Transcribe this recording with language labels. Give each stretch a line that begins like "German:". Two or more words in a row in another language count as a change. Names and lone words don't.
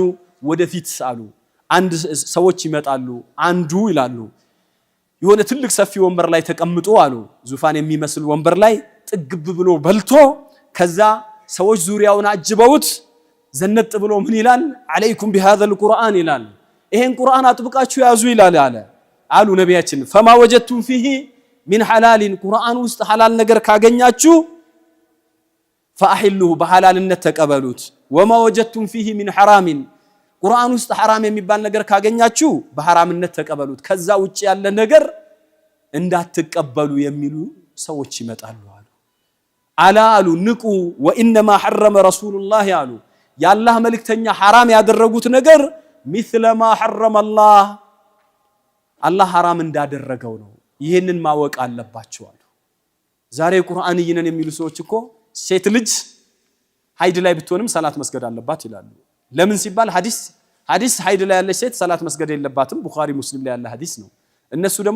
Amharic: ወደፊት አሉ አንድ ሰዎች ይመጣሉ፣ አንዱ ይላሉ የሆነ ትልቅ ሰፊ ወንበር ላይ ተቀምጦ አሉ ዙፋን የሚመስል ወንበር ላይ ጥግብ ብሎ በልቶ ከዛ ሰዎች ዙሪያውን አጅበውት ዘነጥ ብሎ ምን ይላል?
Arabic: عليكم بهذا القرآن
Amharic: ይላል። ይሄን ቁርአን አጥብቃችሁ ያዙ ይላል አሉ ነቢያችን።
Arabic: فما وجدتم فيه من حلال
Amharic: ቁርአን ውስጥ ሐላል ነገር ካገኛችሁ فاحلوه በሐላልነት ተቀበሉት።
Arabic: وما وجدتم فيه من حرام
Amharic: ቁርአን ውስጥ ሐራም የሚባል ነገር ካገኛችሁ በሐራምነት ተቀበሉት፣ ከዛ ውጪ ያለ ነገር እንዳትቀበሉ የሚሉ ሰዎች ይመጣሉ አሉ። አላሉ ንቁ
Arabic: وإنما حرم رسول الله
Amharic: አሉ የአላህ መልእክተኛ ሐራም ያደረጉት ነገር
Arabic: مثل ما حرم الله
Amharic: አላህ ሐራም እንዳደረገው ነው። ይሄንን ማወቅ አለባችሁ አሉ። ዛሬ ቁርአን ይነን የሚሉ ሰዎች እኮ ሴት ልጅ ሀይድ ላይ ብትሆንም ሰላት መስገድ አለባት ይላሉ። ለምን ሲባል ሐዲስ ሀይድ ላይ ያለች ሴት ሰላት መስገድ የለባትም ቡኻሪ ሙስሊም ላይ ያለ ሐዲስ ነው። እነሱ ደግሞ